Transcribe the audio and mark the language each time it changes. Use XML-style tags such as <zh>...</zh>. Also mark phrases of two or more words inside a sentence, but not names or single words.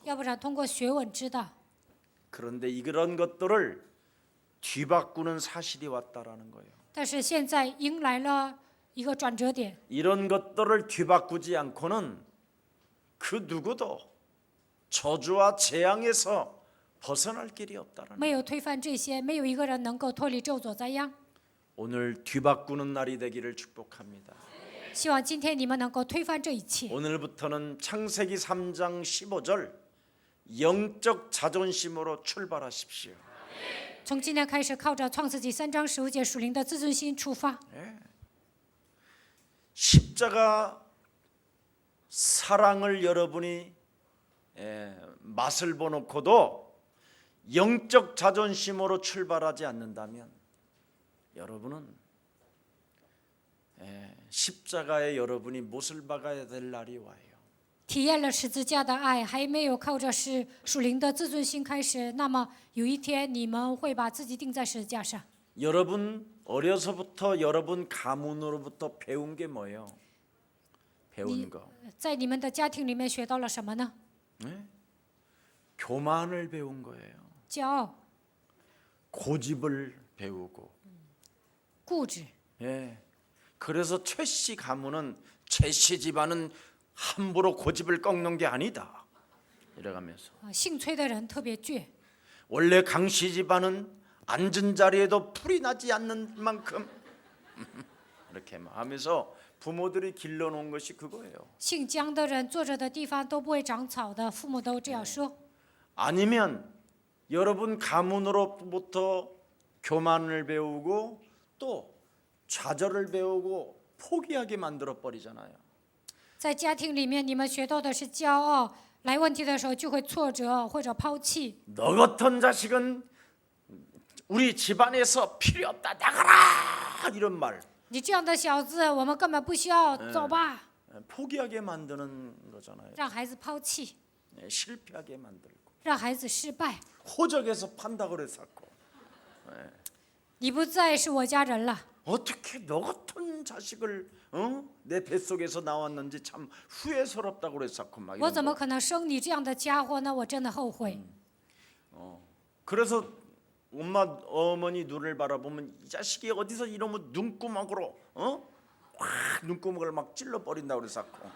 <zh>要不然通过学问知道。</zh> <ko>그런데 이런 것들을 뒤바꾸는 사실이 왔다라는 거예요.</ko> <zh>但是现在迎来了一个转折点，</zh> <ko>이런 것들을 뒤바꾸지 않고는 그 누구도 저주와 재앙에서 벗어날 길이 없다라는.</ko> <zh>没有推翻这些，没有一个人能够脱离咒诅灾殃。</zh> <ko>오늘 뒤바꾸는 날이 되기를 축복합니다.</ko> <zh>希望今天你们能够推翻这一切。</zh> <ko>오늘부터는 창세기 3장 15절 영적 자존심으로 출발하십시오.</ko> <zh>从今天开始，靠着创世纪3章15节属灵的自尊心出发，</zh> <ko>십자가 사랑을 여러분이 맛을 보놓고도 영적 자존심으로 출발하지 않는다면 여러분은 십자가에 여러분이 못을 박아야 될 날이 와요.</ko> <zh>体验了十字架的爱，还没有靠着属灵的自尊心开始，那么有一天你们会把自己钉在十字架上。</zh> <ko>여러분 어려서부터 여러분 가문으로부터 배운 게 뭐예요? 배운 거.</ko> <zh>在你们的家庭里面学到了什么呢？</zh> <ko>교만을 배운 거예요.</ko> <zh>骄傲、</zh> <ko>고집을 배우고.</ko> <zh>固执。</zh> <ko>예. 그래서 최씨 가문은 최씨 집안은 함부로 고집을 꺾는 게 아니다. 이래가면서</ko> <zh>姓崔的人特别倔，</zh> <ko>원래 강씨 집안은 앉은 자리에도 풀이 나지 않는 만큼 이렇게 하면서 부모들이 길러놓은 것이 그거예요.</ko> <zh>姓姜的人坐着的地方都不会长草的，父母都这样说。</zh> <ko>아니면 여러분 가문으로부터 교만을 배우고 또 좌절을 배우고 포기하게 만들어 버리잖아요.</ko> <zh>在家庭里面，你们学到的是骄傲，来问题的时候就会挫折或者抛弃。</zh> <ko>너 같은 자식은 우리 집안에서 필요 없다 나가라 이런 말</ko> <zh>你这样的小子，我们根本不需要，走吧，</zh> <ko>포기하게 만드는 거잖아요.</ko> <zh>让孩子抛弃，</zh> <ko>실패하게 만들고</ko> <zh>让孩子失败。</zh> <ko>호적에서 판다 그랬었고</ko> <zh>你不再是我家人了，</zh> <ko>어떻게 너 같은 자식을 내 뱃속에서 나왔는지 참 후회스럽다고 그랬었고 막</ko> <zh>我</zh> <ko>이런</ko> <zh>怎么</zh> <ko>거.</ko> <zh>可能生你这样的家伙呢？我真的后悔。</zh> <ko>그래서 엄마 어머니 눈을 바라보면 이 자식이 어디서 이러면 눈구멍으로 확 눈구멍을 막 찔러 버린다고 그랬었고</ko>